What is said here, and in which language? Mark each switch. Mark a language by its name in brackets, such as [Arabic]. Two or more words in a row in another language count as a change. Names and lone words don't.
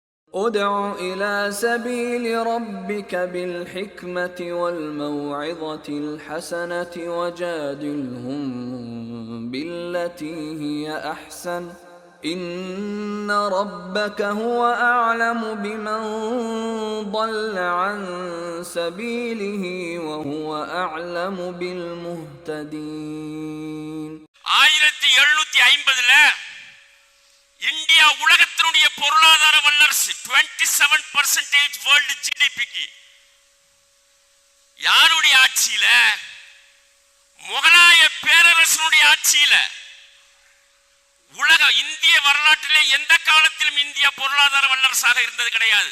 [Arabic] ادع إلى سبيل ربك بالحكمة والموعظة الحسنة وجادلهم بالتي هي أحسن إن ربك هو أعلم بمن ضل عن سبيله وهو أعلم بالمهتدين. [Tamil] 1750 இந்தியா உலகத்தினுடைய பொருளாதார வல்லரசு 27% [English] world GDP. [Tamil] யாருடைய ஆட்சியில? முகலாய பேரரசனுடைய ஆட்சியில. உலக இந்திய வரலாற்றிலே எந்த காலத்திலும் இந்தியா பொருளாதார வல்லரசாக இருந்தது கிடையாது.